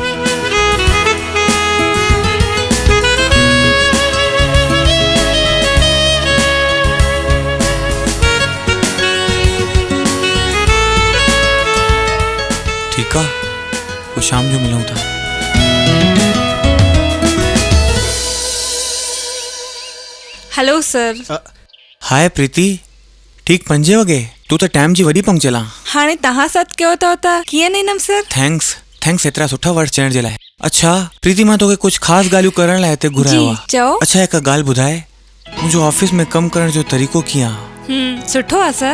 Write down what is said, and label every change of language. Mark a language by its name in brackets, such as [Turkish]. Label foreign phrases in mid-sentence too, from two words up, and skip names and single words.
[Sindhi] ठीकु आहे, पोइ शाम जो मिलूं था। [English] Hello sir. [Sindhi] हाय प्रीति, ठीक 5 वॻे? तू त टाइम जी वॾी पंक्चुअल आहे। हाणे तव्हां सॾु कयो अथव त कीअं न ईंदमि सर? थैंक्स एतिरा सुठा वर्ड चवण जे लाइ। अच्छा प्रीति, मां तोखे कुझु ख़ासि ॻाल्हियूं करण लाइ हिते घुरायो आहे। चओ। अच्छा हिकु ॻाल्हि ॿुधाए, मुंहिंजो ऑफिस में कमु करण जो तरीक़ो कीअं आहे? सुठो आहे सर।